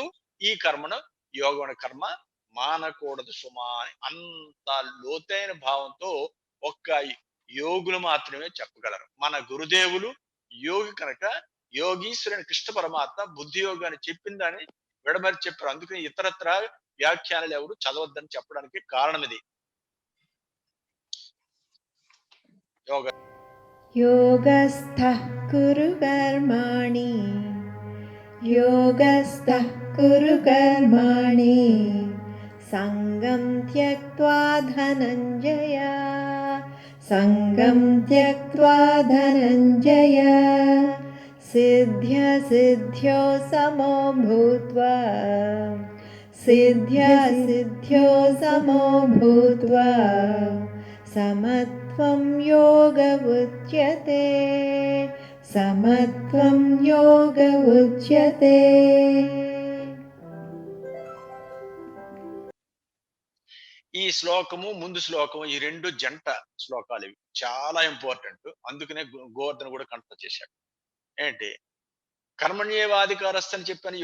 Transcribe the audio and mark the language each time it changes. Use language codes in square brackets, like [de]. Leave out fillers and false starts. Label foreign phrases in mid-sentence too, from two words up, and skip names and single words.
[te] ఈ కర్మను యోగం అనే కర్మ మానకూడదు సుమా అని అంత లోతైన భావంతో ఒక్క యోగులు మాత్రమే చెప్పగలరు. మన గురుదేవులు యోగి కనుక యోగీశ్వరుని కృష్ణ పరమాత్మ బుద్ధి యోగాన్ని చెప్పిందని విడమరి చెప్పారు. అందుకని ఇతరత్ర వ్యాఖ్యానాలు ఎవరు చదవద్దని చెప్పడానికి కారణం ఇది. [sa] योगस्थः कुरु कर्माणि, योगस्थः कुरु कर्माणि, सङ्गं त्यक्त्वा धनञ्जय, सङ्गं त्यक्त्वा धनञ्जय, सिद्ध्यसिद्ध्यो समो भूत्वा, सिद्ध्यसिद्ध्यो समो भूत्वा, समत्वं योग उच्यते, समत्वं योग उच्यते. [te] ఈ శ్లోకము ముందు శ్లోకము ఈ రెండు జంట శ్లోకాలు ఇవి చాలా ఇంపార్టెంట్. అందుకనే గోవర్ధన కూడా కంఠ చేశాడు. ఏంటి, కర్మణ్యేవాధికారస్థ అని చెప్పాను.